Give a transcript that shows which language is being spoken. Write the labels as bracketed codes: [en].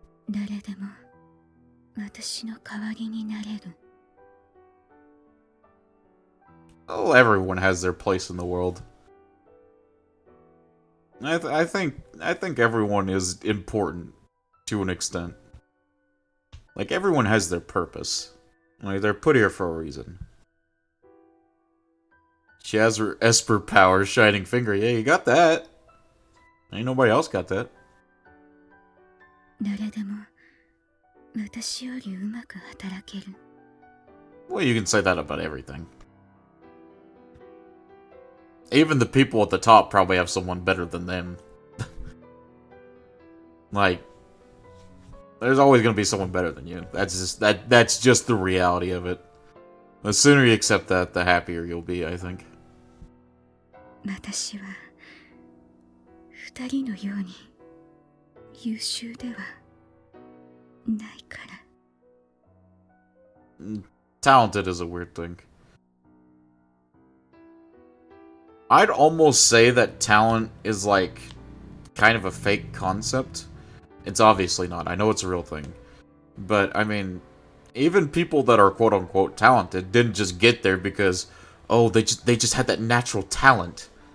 [ja] 誰でも私の代わりになれる。 [en] Oh, everyone has their place in the world. I think everyone is important to an extent. Like, everyone has their purpose. Like, they're put here for a reason. She has her Esper power, Shining Finger. Yeah, you got that. Ain't nobody else got that. [ja] 誰でも私よりうまく働ける。 [en] Well, you can say that about everything. Even the people at the top probably have someone better than them. Like, there's always gonna be someone better than you. That's just the reality of it. The sooner you accept that, the happier you'll be, I think. [ja] 私は二人のように優秀ではないから。 [en] Talented is a weird thing. I'd almost say that talent is like kind of a fake concept. It's obviously not. I know it's a real thing. But, I mean, even people that are quote-unquote talented didn't just get there because, oh, they just had that natural talent.